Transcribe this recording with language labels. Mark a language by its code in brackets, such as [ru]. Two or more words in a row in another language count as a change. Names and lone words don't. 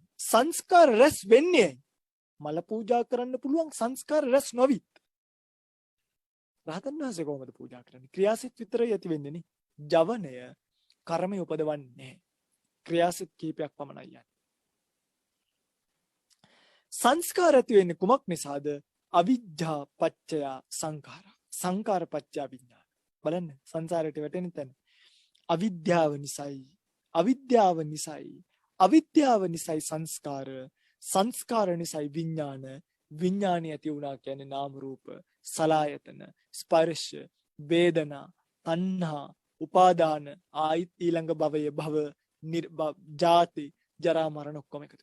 [si] සංස්කාර රැස් වෙන්නේ මල පූජා කරන්න පුළුවන් සංස්කාර රැස් නොවිත්. රහතන් වහන්සේ කොහොමද පූජා කරන්නේ? ක්‍රියාසිත විතරයි ඇති වෙන්නේ නේ. ජවනය කර්මය උපදවන්නේ නැහැ. ක්‍රියාසිත කීපයක් පමණයි යන්නේ. සංස්කාර ඇති වෙන්නේ කුමක් නිසාද? [pi] අවිජ්ජා පච්චය සංඛාර. සංඛාර පච්චය විඥාන. [si] බලන්න සංසාරයට වැටෙන තැන. අවිද්‍යාව නිසයි. අවිද්‍යාව නිසයි. අවිද්‍යාව නිසයි සංස්කාර. සංස්කාර නිසයි විඥාන. විඥානය ඇති වුණා කියන්නේ නාම රූප, සලආයතන, ස්පර්ශ, වේදනා, තණ්හා, උපාදාන, ආයිත් ඊළඟ භවය භව, ජාති, ජරා මරණ ඔක්කොම එකතු.